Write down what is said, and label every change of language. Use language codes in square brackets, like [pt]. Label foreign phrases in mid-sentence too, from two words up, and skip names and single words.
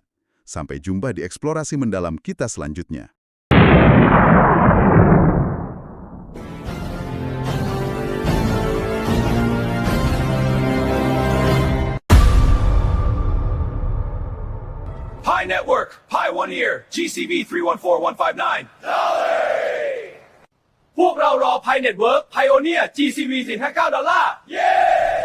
[id] Sampai jumpa di eksplorasi mendalam kita selanjutnya. [en] Pi Network, Pi One Ear, GCV 314159. [th] พวกเรารอ Pi Network Pioneer GCV $459 เย้